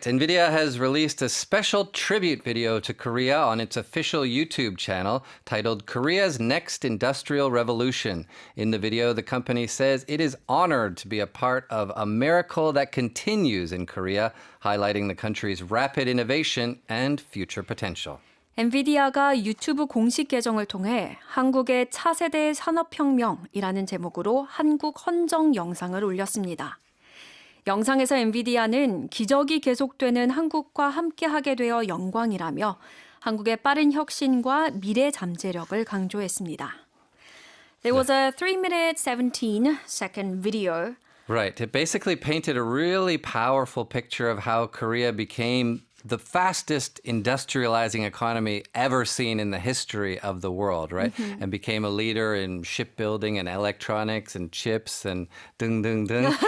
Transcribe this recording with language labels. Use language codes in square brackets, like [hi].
[en] NVIDIA has released a special tribute video to Korea on its official YouTube channel titled Korea's Next Industrial Revolution. In the video, the company says it is honored to be a part of a miracle that continues in Korea, highlighting the country's rapid innovation and future potential. [ko] 엔비디아가 유튜브 공식 계정을 통해 한국의 차세대 산업혁명이라는 제목으로 한국 헌정 영상을 올렸습니다. 영상에서 엔비디아는 기적이 계속되는 한국과 함께하게 되어 영광이라며 한국의 빠른 혁신과 미래 잠재력을 강조했습니다. [en] There was a 3-minute 17-second video. Right. It basically painted a really powerful picture of how Korea became the fastest industrializing economy ever seen in the history of the world, right? And became a leader in shipbuilding and electronics and chips and dung, dung, dung.